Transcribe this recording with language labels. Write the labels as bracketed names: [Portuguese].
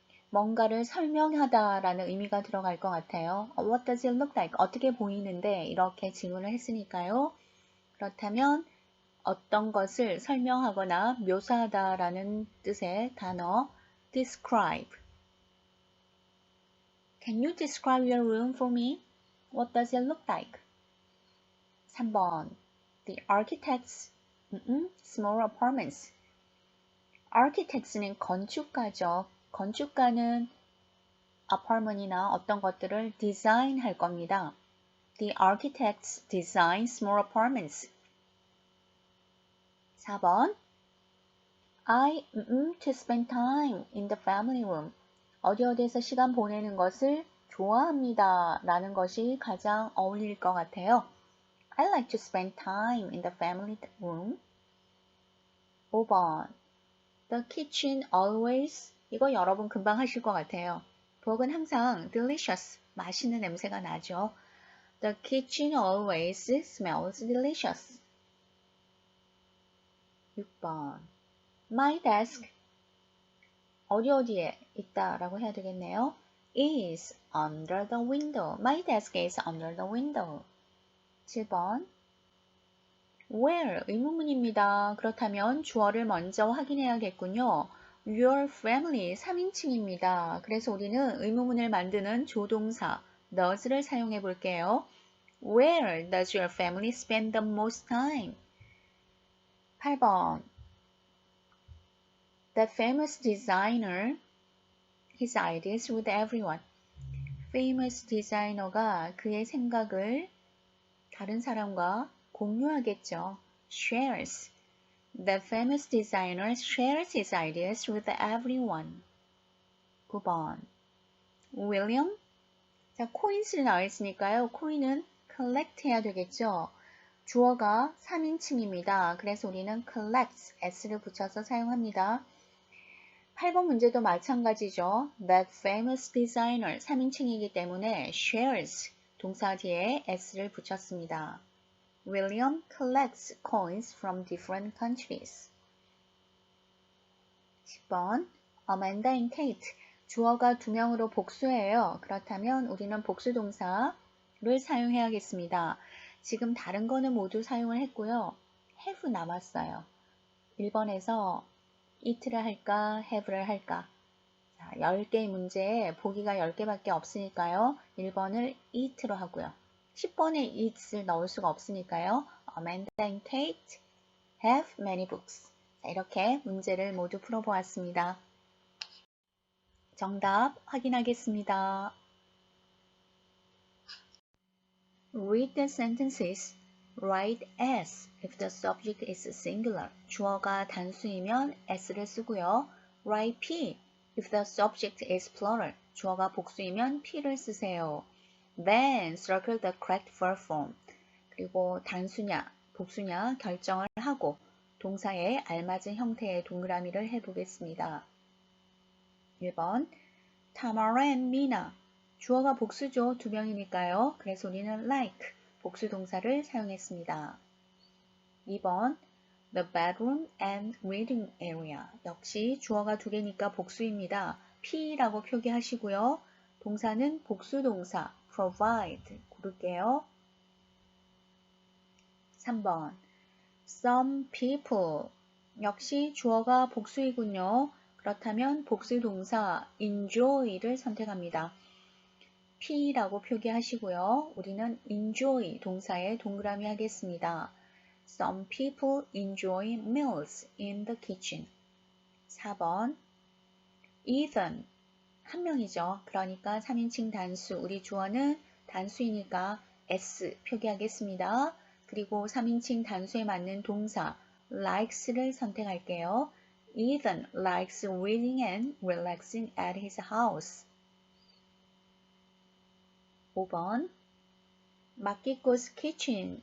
[Korean] 뭔가를 설명하다 라는 의미가 들어갈 것 같아요. [English] What does it look like? [Korean] 어떻게 보이는데 이렇게 질문을 했으니까요. 그렇다면 어떤 것을 설명하거나 묘사하다 라는 뜻의 단어 describe. [English] Can you describe your room for me? What does it look like? [Korean] 3번. [English] The architect's small apartments. [Korean] architects는 건축가죠. 건축가는 apartment이나 어떤 것들을 디자인할 겁니다. [English] The architects design small apartments. [Korean] 4번. [English] I to spend time in the family room. [Korean] 어디에서 시간 보내는 것을 좋아합니다. 라는 것이 가장 어울릴 것 같아요. [English] I like to spend time in the family room. [Korean] 5번. [English] The kitchen always. [Korean] 이거 여러분 금방 하실 것 같아요. 부엌은 항상 delicious. 맛있는 냄새가 나죠. [English] The kitchen always smells delicious. [Korean] 6번. [English] My desk. [Korean] 어디에 있다라고 해야 되겠네요. [English] is under the window. My desk is under the window. [Korean] 7번. Where 의문문입니다. 그렇다면 주어를 먼저 확인해야겠군요. [English] Your family [Korean] 3인칭입니다. 그래서 우리는 의문문을 만드는 조동사 does를 사용해 볼게요. [English] Where does your family spend the most time? [Korean] 8번. [English] That famous designer, his ideas with everyone. famous designer [Korean] 가 그의 생각을 다른 사람과 공유하겠죠. [English] shares. The famous designer shares his ideas with everyone. [Korean] 9번. William. 자, coins를 나와 있으니까요. coin은 collect 해야 되겠죠. 주어가 3인칭입니다. 그래서 우리는 collects, s를 붙여서 사용합니다. 8번 문제도 마찬가지죠. [English] That famous designer [Korean] 3인칭이기 때문에 shares 동사 뒤에 s를 붙였습니다. [English] William collects coins from different countries. [Korean] 10번. Amanda and Kate. 주어가 2명으로 복수예요. 그렇다면 우리는 복수 동사를 사용해야겠습니다. 지금 다른 거는 모두 사용을 했고요. have 남았어요. 1번에서 it를 할까, have를 할까? 자, 10개의 문제에 보기가 10개밖에 없으니까요. 1번을 it로 하고요. 10번에 it을 넣을 수가 없으니까요. Amanda and Kate have many books. 자, 이렇게 문제를 모두 풀어보았습니다. 정답 확인하겠습니다. [English] Read the sentences. Write as if the subject is singular. [Korean] 주어가 단수이면 s를 쓰고요. [English] Write p if the subject is plural. [Korean] 주어가 복수이면 p를 쓰세요. [English] Then circle the correct verb form. [Korean] 그리고 단수냐, 복수냐 결정을 하고 동사에 알맞은 형태의 동그라미를 해보겠습니다. 1번 Tamara and Mina. 주어가 복수죠. 2명이니까요. 그래서 우리는 like, 복수 동사를 사용했습니다. 2번 [English] The bedroom and reading area. [Korean] 역시 주어가 2개니까 복수입니다. P라고 표기하시고요. 동사는 복수 동사 provide 고를게요. 3번 [English] Some people. [Korean] 역시 주어가 복수이군요. 그렇다면 복수 동사 enjoy를 선택합니다. P라고 표기하시고요. 우리는 enjoy 동사에 동그라미 하겠습니다. [English] Some people enjoy meals in the kitchen. [Korean] 4번 Ethan. 한 명이죠. 그러니까 3인칭 단수. 우리 주어는 단수이니까 S 표기하겠습니다. 그리고 3인칭 단수에 맞는 동사 likes를 선택할게요. [English] Ethan likes reading and relaxing at his house. [Korean] 5번 [English] 마키코's kitchen.